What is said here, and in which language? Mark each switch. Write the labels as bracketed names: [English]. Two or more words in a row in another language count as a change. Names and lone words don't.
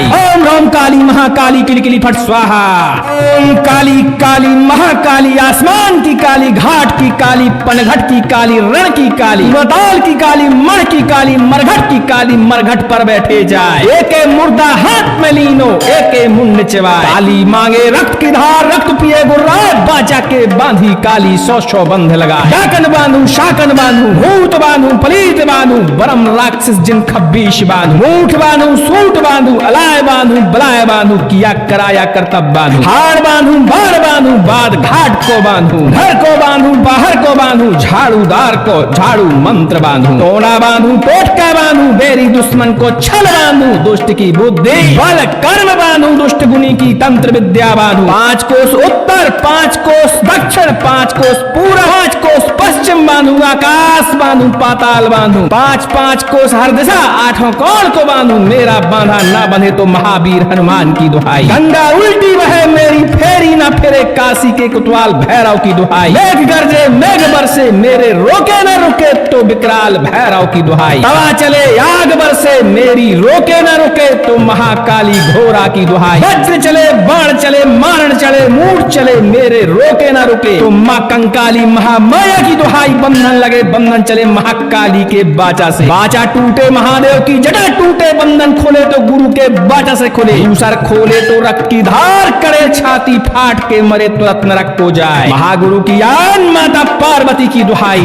[Hindi] ओम राम काली महाकाली किलकिली फट स्वाहा, ओम काली काली महाकाली, आसमान की काली, घाट की काली, पनघट की काली, रण की काली, मताल की काली, मण की काली, मरघट की काली, मरघट पर बैठे जाए, एके मुर्दा हाथ में लीनो, एके मुंड चबाए, काली मांगे रक्त की धार, रक्त पिए गुर्राए, बाचा के बांधी काली, 100 बंध लगाए, डाकन बांधू, शाकन बांधू, भूत बांधू, पलीत बांधू, बरम राक्षस जिन 26 बांधू, मूठ बांधू, सूट बांधू, अलाय बांधू, बलाय बांधू, किया कराया करतब बांधू, हाड़ बांधू, बाढ़ बांधू, बाद घाट को बांधू, घर को बांधू, बाहर को बांधू, झाड़ूदार को झाड़ू मंत्र बांधू, टोना बांधू, टोटका बांधू, बेरी दुश्मन को छल बांधू, दुष्ट की बुद्धि बल कर्म बांधू, दुष्ट गुनी की तंत्र विद्या बांधू, 5 कोस उत्तर, 5 कोस दक्षिण, 5 कोस पूर्व, 5 कोस पश्चिम बांधू, आकाश बांधू, पाताल बांधू, 5-5 कोस हर दिशा 8 कोण को बांधू, मेरा बांधा ना बंधे तो महावीर हनुमान की दुहाई, गंगा उल्टी बहे मेरी फेरी ना फिरे, काशी के कोतवाल भैरव की दुहाई, मेघ गरजे मेघ बरसे मेरे रोके न रुके तो विकराल भैरव की दुहाई, तवा चले आग बरसे मेरी रोके न रुके तो महाकाली घोड़ा की दुहाई, वज्र चले बाण चले मारण चले मूठ चले मेरे रोके न रुके तो माँ कंकाली महामाया की दुहाई, बंधन लगे बंधन चले महाकाली के बाचा से, बाचा टूटे महादेव की जटा टूटे, बंधन खोले तो गुरु के बाचा से खुले, दूसर खोले तो रक्त की धार करे, छाती फाट के मरे तुरंत नरक को जाए, महागुरु की आन माता पार्वती की दुहाई।